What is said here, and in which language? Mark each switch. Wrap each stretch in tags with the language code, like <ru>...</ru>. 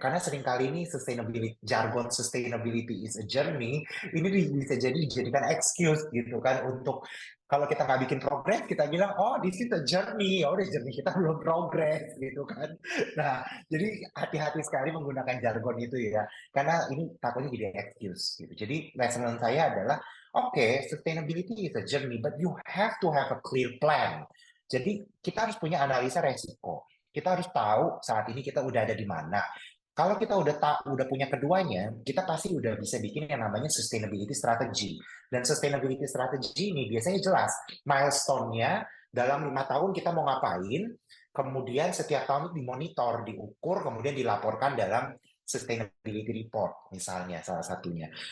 <id>Karena seringkali ini sustainability, jargon</id> <en>sustainability is a journey,</en> <id>ini bisa jadi dijadikan excuse gitu kan untuk kalau kita nggak bikin progres, kita bilang,</id> <en>oh, this is a journey. Oh, this journey</en> <id>kita belum progres gitu kan. Nah, jadi hati-hati sekali menggunakan jargon itu ya, karena ini takutnya jadi excuse gitu. Jadi lesson learned saya adalah, oke,</id> <en>sustainability is a journey, but you have to have a clear plan.</en> <id>Jadi kita harus punya analisa resiko. Kita harus tahu saat ini kita udah ada di mana. Kalau kita udah punya keduanya, kita pasti udah bisa bikin yang namanya sustainability strategy. Dan sustainability strategy ini biasanya jelas milestone-nya dalam 5 tahun kita mau ngapain, kemudian setiap tahun dimonitor, diukur, kemudian dilaporkan dalam sustainability report misalnya salah satunya.</id>